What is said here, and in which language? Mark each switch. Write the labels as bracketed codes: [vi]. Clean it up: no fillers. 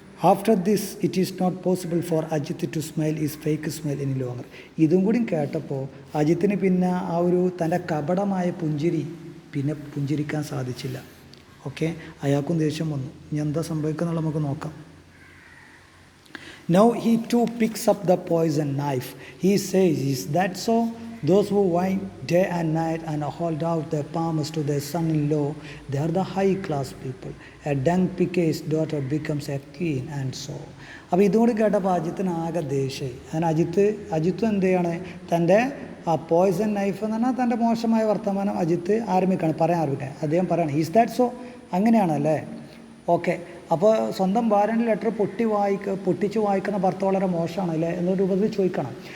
[en] After this it is not possible for Ajith to smile is fake smile any longer. [ml] ഇതും കൂടി കേട്ടപ്പോൾ അജിത്തിന് പിന്നെ ആ ഒരു തൻ്റെ കപടമായ പുഞ്ചിരി പിന്നെ പുഞ്ചിരിക്കാൻ സാധിച്ചില്ല. ഓക്കെ, അയാൾക്കും ദേഷ്യം വന്നു. ഇനി എന്താ സംഭവിക്കുന്നുള്ള നമുക്ക് നോക്കാം. [en] Now he too picks up the poison knife. He says, is that so? Those who whine day and night and hold out their palms to their son-in-law, they are the high-class people. A dung picker's daughter becomes a queen and so. [ml] അപ്പോൾ ഇതുകൂടി കേട്ടപ്പോൾ അജിത്തിന് ആകെ ദേഷ്യമായി. അങ്ങനെ അജിത്തും എന്ത് ചെയ്യാണ്, തൻ്റെ ആ poison knife എന്ന് പറഞ്ഞാൽ തൻ്റെ മോശമായ വർത്തമാനം അജിത്ത് പറയാൻ ആരംഭിക്കാൻ. അദ്ദേഹം പറയാണ്, [en] Is that so? [ml] അങ്ങനെയാണല്ലേ, ഓക്കെ. അപ്പോൾ സ്വന്തം ഭാര്യൻ്റെ ലെറ്റർ പൊട്ടിച്ച് വായിക്കുന്ന ഭർത്ത വളരെ മോശമാണല്ലേ എന്നൊരു രൂപത്തിൽ ചോദിക്കണം.